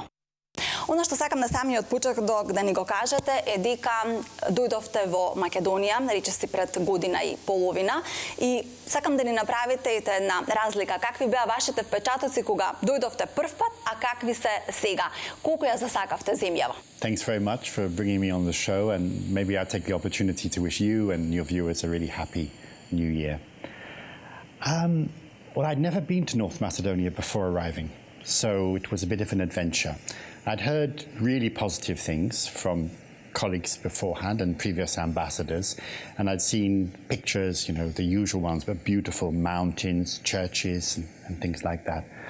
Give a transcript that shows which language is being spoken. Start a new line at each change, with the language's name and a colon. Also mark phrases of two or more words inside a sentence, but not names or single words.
Macedonian: Оно што сакам на самиот почеток да ни го кажете е дека дојдовте во Македонија, речиси пред година и половина, и сакам да ни направите една разлика. Какви беа вашите впечатоци кога дојдовте прв пат, а какви се сега? Колку ја засакавте земјава?
English: Thanks very much for bringing me on the show, and maybe I'll take the opportunity to wish you and your viewers a really happy New Year. Well, I'd never been to North Macedonia before arriving, so it was a bit of an adventure. I'd heard really positive things from colleagues beforehand and previous ambassadors, and I'd seen pictures, you know, the usual ones, but beautiful mountains, churches, and things like that.